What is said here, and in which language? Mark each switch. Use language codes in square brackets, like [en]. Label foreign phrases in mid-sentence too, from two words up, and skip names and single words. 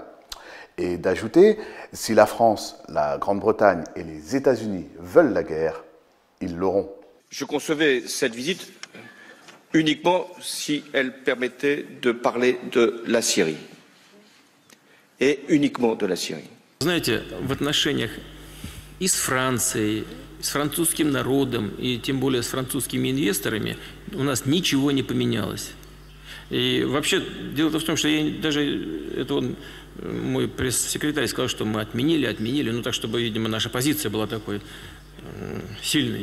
[fr] Et d'ajouter « Si la France, la Grande-Bretagne et les États-Unis veulent la guerre, ils l'auront ». Je concevais cette visite uniquement si elle permettait de parler de la Syrie. Et uniquement de la Syrie. [ru] Знаете, в отношениях и с Францией, с французским народом, и тем более с французскими инвесторами у нас ничего не поменялось. И вообще, дело-то в том, что мой пресс-секретарь сказал, что мы отменили, ну так, чтобы, видимо, наша позиция была такой сильной.